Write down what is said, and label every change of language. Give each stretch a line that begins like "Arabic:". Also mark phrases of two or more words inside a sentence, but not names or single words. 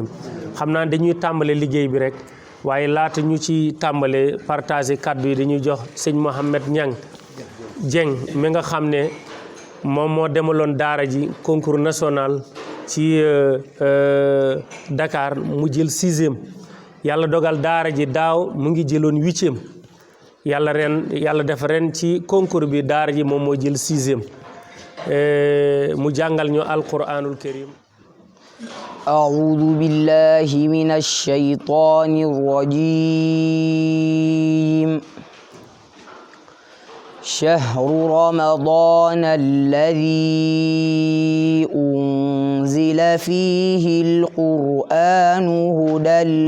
Wolof: xam naa dañuy tàmbale liggéey bi rek waaye laata ñu ci tàmbale partager kaddu yi dañuy jox sëñ Mohamed Niang Dieng mi nga xam ne moom moo demaloon daara ji
French: concours national
Wolof: ci Dakar mu jël 6e yàlla dogal daara ji daaw mu ngi jëloon 8e yàlla def ren ci concours bi daara ji moom moo jël 6e mu jàngal ñu
Arabic: القرآن الكريم. أعوذ بالله من الشيطان الرجيم شهر رمضان الذي أنزل فيه القرآن هدى